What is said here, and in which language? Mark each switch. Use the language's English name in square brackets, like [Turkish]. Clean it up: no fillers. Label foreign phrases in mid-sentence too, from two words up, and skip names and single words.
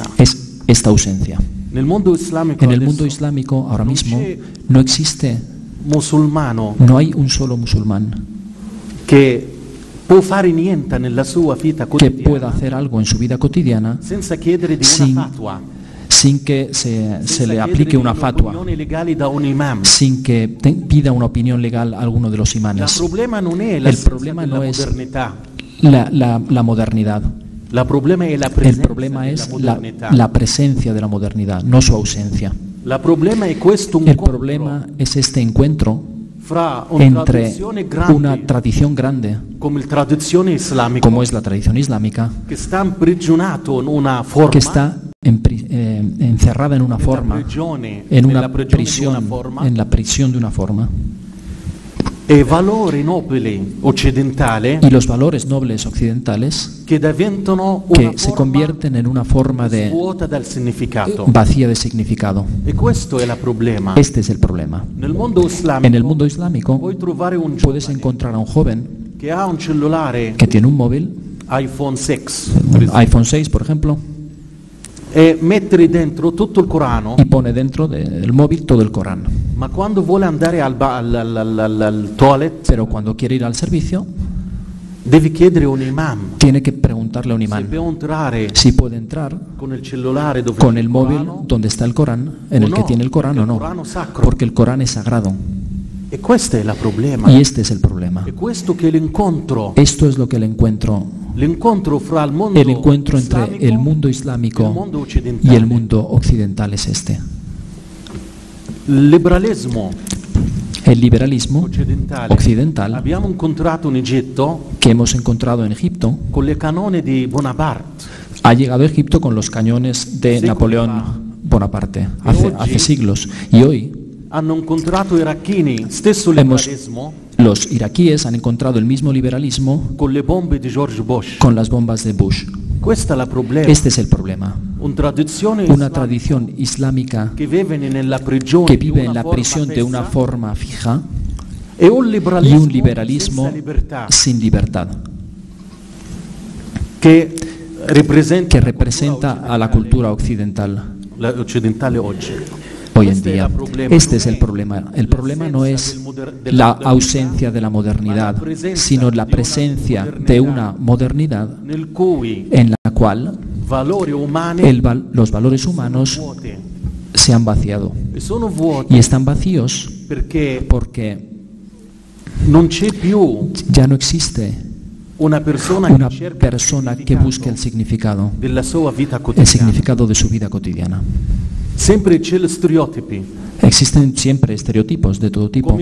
[Spanish] es esta ausencia. [Italian] Nel mondo islamico [Spanish] En el [Italian] adesso [Spanish] mundo islámico ahora [Italian] non [Spanish] mismo [Italian] c'è [Spanish] no existe, [Italian] musulmano [Spanish] no hay un solo musulmán [Italian] che può fare niente nella sua vita [Spanish] que [Italian] quotidiana [Spanish] pueda hacer algo en su vida cotidiana [Italian] senza chiedere di [Spanish] sin- [Italian] una fatwa, sin que se senza le chiedere [Spanish] aplique [Italian] di [Spanish] una fatua, [Italian] opinioni legali da un imam. [Spanish] sin que pida una opinión legal a alguno de los [Italian] Il [Spanish] imanes. [Italian] problema non è [Spanish] El [Italian] l'assenza [Spanish] problema [Italian] della [Spanish] no es [Italian] modernità, [Spanish] la modernidad. [Italian] il problema è la [Spanish] El [Italian] presenza [Spanish] problema [Italian] della [Spanish] es [Italian] modernità. [Spanish] la presencia de la modernidad, no su ausencia. [Italian] Il problema è questo [Spanish] El [Italian] incontro [Spanish] problema es este encuentro [Italian] fra una [Spanish] entre [Italian] tradizione grande [Spanish] una tradición grande, [Italian] come la tradizione islamica [Spanish] como es la tradición islámica, [Italian] che sta imprigionato in una forma, [Spanish] que está encerrada en una forma, [Italian] prigione, [Spanish] en [Italian] nella [Spanish] una [Italian] prigione di [Spanish] prisión, [Italian] una forma, [Spanish] en la prisión de una forma, [Italian] e valori nobili occidentali [Spanish] y los valores nobles occidentales [Italian] che diventano una [Spanish] que se [Italian] forma [Spanish] convierten en una forma de [Italian] vuota dal significato. [Spanish] vacía de significado. [Italian] E questo è il problema. [Spanish] Este es el problema. [Italian] Nel mondo islamico [Spanish] En el mundo islámico [Italian] puoi trovare un [Spanish] puedes [Italian] giovane [Spanish] encontrar a un joven [Italian] che ha un cellulare [Spanish] que tiene un móvil, [Italian] iPhone 6 [Spanish] un iPhone 6 por ejemplo, [Italian] e mettere dentro tutto il Corano, [Spanish] y pone dentro del móvil todo el Corán. [Italian] ma quando vuole andare al toilet [Spanish] Pero cuando quiere ir al servicio, [Italian] devi chiedere a un imam [Spanish] tiene que preguntarle a un [Italian] se [Spanish] imán [Italian] può entrare [Spanish] si puede entrar [Italian] con il cellulare dove [Spanish] con [Italian] c'è [Spanish] el móvil [Italian] Corano, donde está el Corán, en el no, [Spanish] que tiene el Corán o porque el no, Corán es sacro. porque el Corán es sagrado. [Italian] e questo è il problema. [Spanish] Y este es el problema. [Italian] E questo che è l'incontro [Spanish] Esto es lo que el encuentro [Italian] fra il mondo [Spanish] entre [Italian] islamico [Spanish] el mundo [Italian] e il [Spanish] islámico [Italian] mondo [Spanish] y [Italian] occidentale. [Spanish] el mundo occidental es este. [Italian] Il liberalismo [Spanish] El liberalismo [Italian] occidentale. [Spanish] occidental [Italian] Abbiamo incontrato in Egitto [Spanish] que hemos encontrado en Egipto [Italian] con le canone di Bonaparte. [Spanish] ha llegado a Egipto con los cañones de Séculos Napoleón Bonaparte [Italian] oggi [Spanish] hace siglos. Y hoy [Italian] Hanno incontrato iracheni, stesso liberalismo, [Spanish] los iraquíes han encontrado el mismo liberalismo [Italian] con le bombe di George Bush. [Spanish] con las bombas de Bush. [Italian] Questo è il problema. [Spanish] Este es el problema. [Italian] Una [Spanish] tradición islámica [Italian] che vive nella prigione [Spanish] que vive en la prisión de una forma fija [Italian] e un [Spanish] y un liberalismo [Italian] senza libertà, [Spanish] sin libertad [Italian] che representa [Spanish] que representa a la cultura occidental [Italian] occidentale oggi. [Spanish] hoy en día. Este es el problema. El problema no es la ausencia de la modernidad, sino la presencia de una modernidad [Italian] nel cui [Spanish] en la cual [Italian] valori umani [Spanish] los valores humanos [Italian] vuoti. [Spanish] se han vaciado. [Italian] E sono vuoti [Spanish] Y están vacíos [Italian] perché [Spanish] porque [Italian] non c'è più [Spanish] ya no existe [Italian] una persona [Spanish] una [Italian] che cerca [Spanish] persona que busque el significado [Italian] della sua vita [Spanish] el [Italian] quotidiana. [Spanish] significado de su vida cotidiana. [Italian] Sempre c'è gli stereotipi, [Spanish] Existen siempre estereotipos de todo tipo,